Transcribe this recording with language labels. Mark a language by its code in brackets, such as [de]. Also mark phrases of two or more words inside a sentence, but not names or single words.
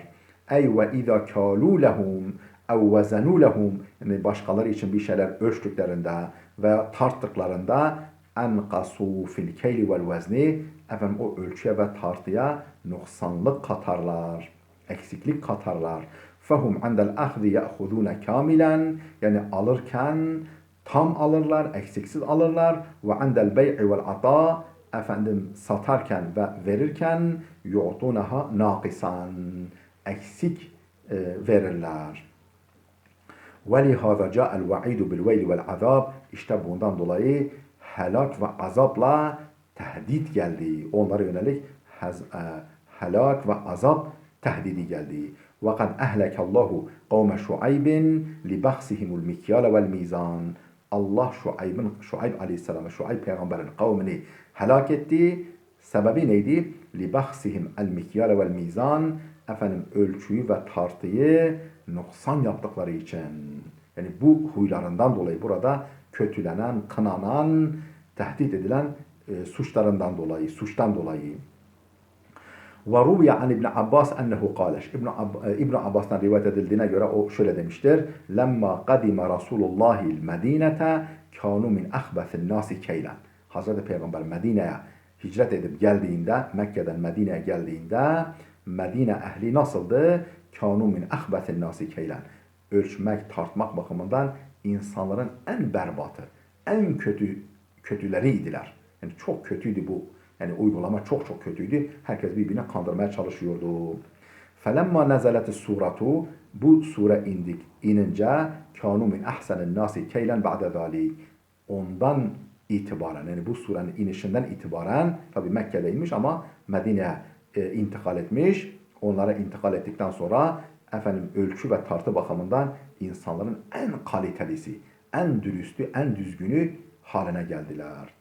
[ar] أي وإذا كالوا لهم أو وزنوا لهم, [tr] yani başkaları için bir şeyler ölçtüklerinde veya tarttıklarında [ar] أنقصوا في الكيل والوزن, [tr] o ölçüye ve tartıya noksanlık katarlar, eksiklik katarlar. [ar] فَهُمْ عَنْدَ الْأَخْذِ يَأْخُذُونَ كَامِلًا, [tr] yani alırken tam alırlar, eksiksiz alırlar. [ar] وَعَنْدَ الْبَيْعِ وَالْعَطَاءِ, [tr] satarken ve verirken [ar] يُعْطُونَهَا نَاقِسًا, [tr] eksik verirler. [ar] وَلِهَذَا جَاءَ الْوَعِيدُ بِالْوَيْلِ وَالْعَذَابِ, [tr] işte bundan dolayı helak ve azapla tehdit geldi. Onlara yönelik helak ve azap tehdidi geldi. [ar] وَقَدْ أَهْلَكَ اللّٰهُ قَوْمَ شُعَيْبٍ لِبَخْسِهِمُ الْمِكْيَالَ وَالْمِيزَانِ. [tr] Allah Şuayb Aleyhisselam'ı, Şuayb peygamberin kavmini helak etti. Sebebi neydi? [ar] لِبَخْسِهِمْ الْمِكْيَالَ وَالْمِيزَانِ, [tr] ölçüyü ve tartıyı noksan yaptıkları için. Yani bu huylarından dolayı burada kötülenen, kınanan, tehdit edilen suçtan dolayı. [ar] وَرُوِيَ عَنْ İbn Abbas اَنَّهُ قَالَشْ. [tr] İbn Abbas'tan rivayet edildiğine göre o şöyle demiştir. [ar] لَمَّا قَدِمَ رَسُولُ اللّٰهِ الْمَد۪ينَةَ كَانُوا مِنْ اَخْبَثِ النَّاسِ كَيْلًا. [tr] Hazreti Peygamber Medine'ye hicret edip geldiğinde, Mekke'den Medine'ye geldiğinde Medine ehli nasıldı? [ar] كَانُوا مِنْ اَخْبَثِ النَّاسِ كَيْلًا. [tr] Ölçmek, tartmak bakımından insanların en berbatı, en kötüleriydiler. Yani çok kötüydü bu. Yani uygulama çok kötüydü. Herkes birbirini kandırmaya çalışıyordu. [ar] فَلَمَّا نَزَلَتِ السُّورَةُ, [tr] bu sure inince [ar] كَانُوا مِنْ اَحْسَنِ النَّاسِ كَيْلًا بَعْدَ ذَٰلِكَ. [tr] Ondan itibaren, yani bu surenin inişinden itibaren, tabi Mekke'deymiş ama Medine'ye intikal etmiş. Onlara intikal ettikten sonra ölçü ve tartı bakımından insanların en kalitelisi, en dürüstü, en düzgünü haline geldiler.